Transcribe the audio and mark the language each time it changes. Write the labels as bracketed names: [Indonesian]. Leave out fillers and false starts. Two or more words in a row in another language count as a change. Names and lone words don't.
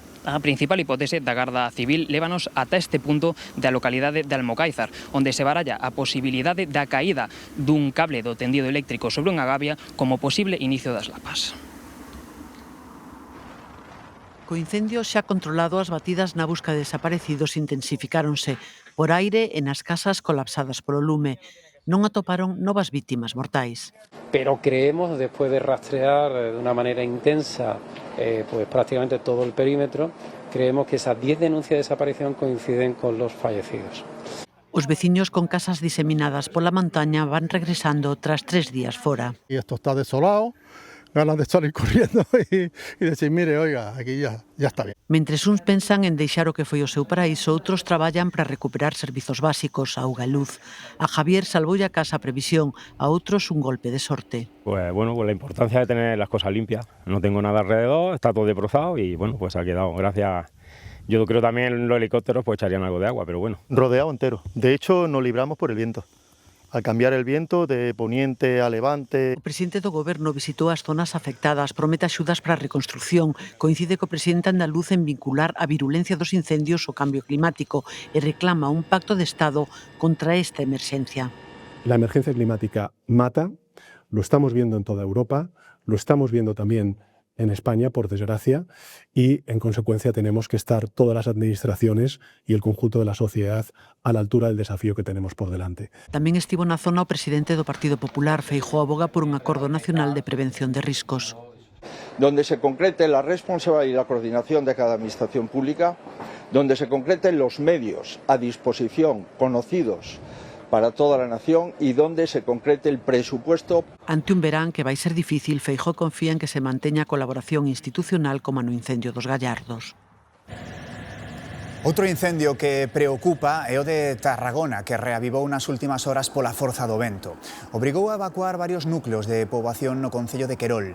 [Galician] A principal hipótese da Garda Civil lévanos ata este punto da localidade de Almocáizar, onde se baralla a posibilidade da caída dun cable do tendido eléctrico sobre unha gavia como posible inicio das lapas. Co incendio xa controlado, as batidas na busca de desaparecidos intensificáronse por aire e nas casas colapsadas polo lume. Non atoparon novas vítimas mortais. [Spanish] Pero creemos, después de rastrear de una manera intensa pues prácticamente todo el perímetro, creemos que esas 10 denuncias de desaparición coinciden con los fallecidos. [Galician] Os veciños con casas diseminadas pola montaña van regresando tras 3 días fora. [Spanish] Y esto está desolado, ganas de salir corriendo y decir, mire, oiga, aquí ya está bien. [Galician] Mentres uns pensan en deixar o que foi o seu paraíso, outros traballan para recuperar servizos básicos, auga e luz. A Javier salvoulle a casa a previsión, a outros un golpe de sorte. [Spanish] Pues bueno, pues la importancia de tener las cosas limpias. No tengo nada alrededor, está todo debrozado y bueno, pues ha quedado, gracias. Yo creo también los helicópteros pues echarían algo de agua, pero bueno. Rodeado entero. De hecho, nos libramos por el viento. Al cambiar el viento de poniente a levante. [Galician] O presidente do goberno visitou as zonas afectadas, promete axudas para a reconstrucción, coincide co presidente andaluz en vincular a virulencia dos incendios ao cambio climático e reclama un pacto de Estado contra esta emerxencia. [Spanish] La emergencia climática mata, lo estamos viendo en toda Europa, lo estamos viendo también en España, por desgracia, y en consecuencia tenemos que estar todas las administraciones y el conjunto de la sociedad a la altura del desafío que tenemos por delante. [Galician] Tamén estivo na zona o presidente do Partido Popular, Feijóo, aboga por un acordo nacional de prevención de riscos. [Spanish] Donde se concrete la responsabilidad y la coordinación de cada administración pública, donde se concreten los medios a disposición, conocidos, para toda la nación y donde se concrete el presupuesto. [Galician] Ante un verán que vai ser difícil, Feijóo confía en que se manteña a colaboración institucional como no incendio dos Gallardos. Outro incendio que preocupa é o de Tarragona, que reavivou nas últimas horas pola forza do vento. Obrigou a evacuar varios núcleos de poboación no concello de Querol.